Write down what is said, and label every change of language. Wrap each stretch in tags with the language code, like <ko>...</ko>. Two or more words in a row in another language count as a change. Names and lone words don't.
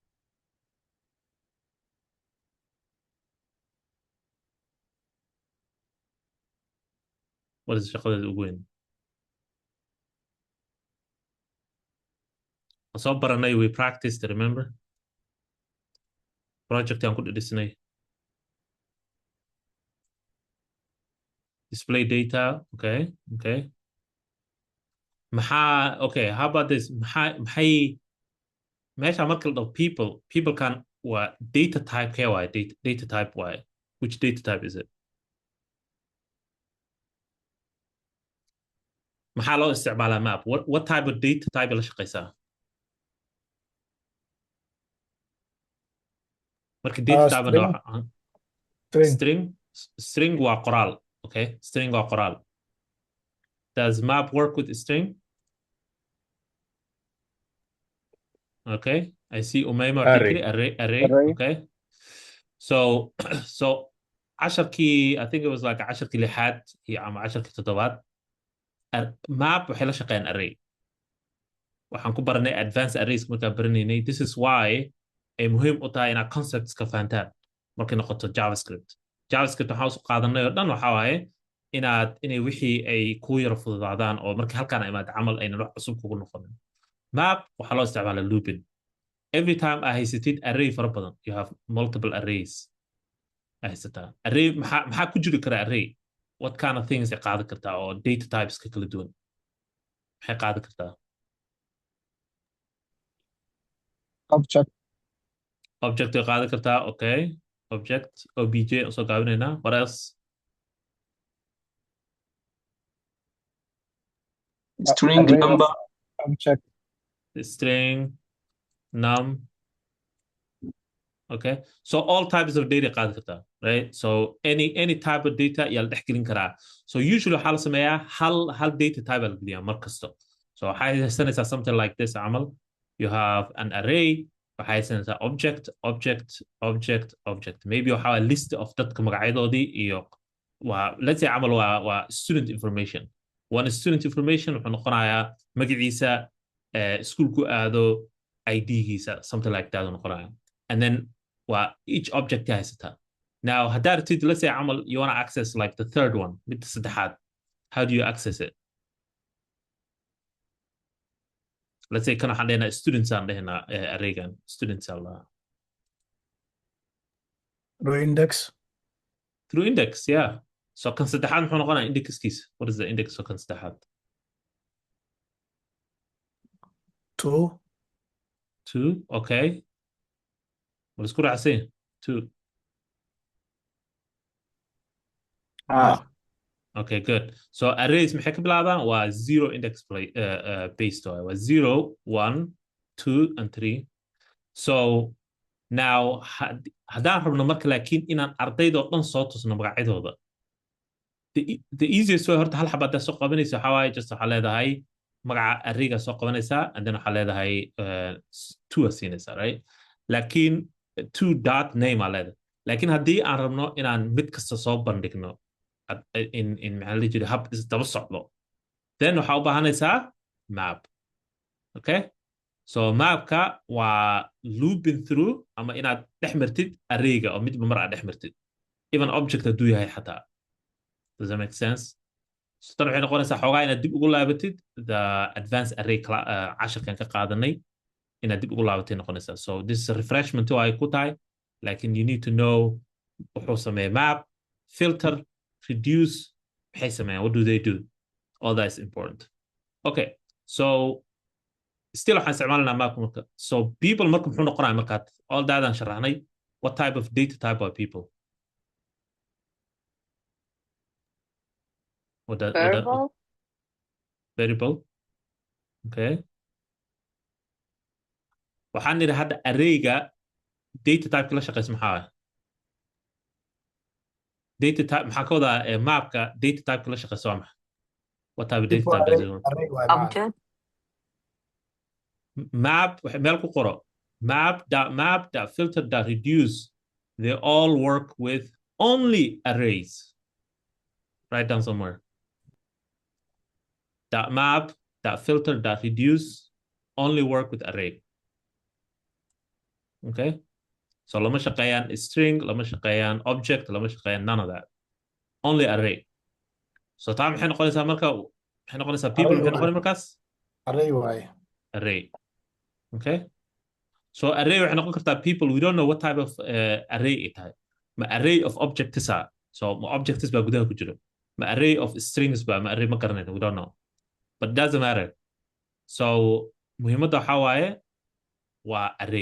<en>what is</en> <so>shaqadeedu ugu weyn soo baranay</so> <en>we practiced remember project</en> <so>aan ku dhisnay</so> <en>display data okay okay how about this</en> <so>maxay meesha marka la dhaho</so> <en>people can waa data type</en> <so>kee waaye</so> <en>data type waaye which data type is it</en> <so>maxaa loo isticmaalaa</so> <en>map what type of data type</en> <so>la shaqaysaa</so> <en>marka data type string</en> <so>waa qoraal</so> <en>okay string</en> <so>waa qoraal</so> <en>does map work with string okay I see Umayma array okay so casharkii I think it was like</en> <so>casharkii lixaad iyo ama casharkii toddobaad map waxay la shaqeeyaan array waxaan ku baranay</so> <en>advanced arrays</en> <so>markaan baranaynay</so> <en>this is why</en> <so>ay muhiim u tahay inaad concepts ka fahantaan markay noqoto javascript waxaan usoo qaadanay oo dhan waxaa waaye inay wixii ay ku yara fududaadaan oo markii halkaan imaad camal aynan wax cusub kugu noqonin map waxaa loo isticmaalaa</so> <en>looping every time</en> <so>aa haysatid array fara badan</so> <en>you have multiple arrays</en> <so>aa haysataa array maxaa ku jiri kara array</so> <en>what kind of things</en> <so>ay qaadan kartaa oo</so> <en>data types</en> <so>ka kala duwan maxay qaadan kartaa object ay qaadan kartaa okay object obj soo gaabinaynaa</so> <en>what else string number object string num okay so all types of data</en> <so>qaadi kartaa</so> <en>right so any type of data</en> <so>yaa la dhex gelin karaa</so> <en>so usually</en> <so>waxaa la sameeyaa hal</so> <en>data type</en> <so>aa la geliyaa mar kasto</so> <en>so</en> <so>waxay haysanaysaa</so> <en>something like this camal you have an array</en> <so>waxay haysanaysaa</so> <en>object maybe</en> <so>waxaa</so> <en>list of</en> <so>dadka magacyadoodii iyo</so> <en>let's say</en> <so>camal waa</so> <en>student information one student</en> <so>information wuxuu noqonayaa magaciisa iskuulku aado ID-giisa</so> <en>something like that</en> <so>noqonaya</so> <en>and then each object</en> <so>haysataa now haddaad ratid</so> <en>let's say</en> <so>camal</so> <en>you want to access like the third one</en> <so>midda saddexaad</so> <en>how do you access it let's say</en> <so>kan waxaan dhehnaa students aan dhehnaa arraygan students aan lahaa</so> <en>through index yeah So</en> <so>kan saddexaad muxuu noqonayaa indexkiisa?</so> <en>What is the index of</en> <so>kan saddexaad?</so> <en>2</en> <so>2, okay. Wala isku raacsan 2.</so> <en>Okay, good.</en> <so>So arrays maxay ka bilaabaan? Waa</so> <en>zero index based</en> <so>waa 0, 1, 2 and 3.</so> <en>So now</en> <so>haddaan rabno marka laakiin inaan ardaydoo dhan soo tusno magacyadooda,</so> <en>the easiest way</en> <so>horta hal xaba haddaa soo qabanaysa waxaa waaye just waxaa leedahay magaca arrayga soo qabanaysaa</so> <en>and then</en> <so>waxaa leedahay 2 aa siinaysaa, right? laakiin 2</so> <en>dot name</en> <so>aa leedahay. laakiin haddii aan rabno inaan mid kasta soo bandhigno in maxaa la jira hab isdaba socdo, then waxaa u baahanaysaa map.</so> <en>Okay, so</en> <so>mapka waa</so> <en>looping through</en> <so>ama inaad dhex martid arrayga oo midba mar aad dhex martid,</so> <en>even object hadduu yahay xataa. Does that make sense?</en> <so>So tan waxay noqonaysaa xoogaa inaad dib ugu laabatid</so> <en>the advanced array</en> <so>casharkan ka qaadanay, inaad dib ugu laabatay noqonaysaa.</so> <en>So this is a refreshment</en> <so>oo ay ku tahay, laakiin</so> <en>you need to know</en> <so>wuxuu sameeya</so> <en>map, filter, reduce,</en> <so>maxay sameeyaan,</so> <en>what do they do? All that is important. Okay, so still</en> <so>waxaan isticmaalanaa mapka marka.</so> <en>So people</en> <so>marka muxuu noqonaya markaad</so> <en>all that</en> <so>aan sharaxnay,</so> <en>what type of data type are people? Variable. Okay.</en> <so>waxaan nidhi hadda arrayga</so> <en>data type</en> <so>la shaqeysa maxaa ah?</so> <en>Data type</en> <so>maxaa ka wadaa mapka</so> <en>data type</en> <so>la shaqeysa waa maxay?</so> <en>What type of data type does it work? Object. Map</en> <so>meel ku qoro</so> <en>map.filter.reduce, they all work with only arrays. Write down somewhere. .map.filter.reduce only work with array. Okay, so</en> <so>lama shaqeeyaan string, lama shaqeeyaan object, lama shaqeeyaan</so> <en>none of that, only array.</en> <so>So taa maxay noqonaysaa marka? maxay noqonaysaa people maxay noqonay markaas? array waaye.</so> <en>Array. Okay, so array</en> <so>waxay noqon kartaa</so> <en>people, we don't know what type of array it tahay.</en> <so>Ma</so> <en>array of objects</en> <so>ah, so ma objects baa gudaha ku jiro, ma</so> <en>array of strings</en> <so>baa, ma array ma garanayno,</so> <en>we don't know, but it doesn't matter.</en> <so>So muhiimadda waxaa waaye waa array.</so>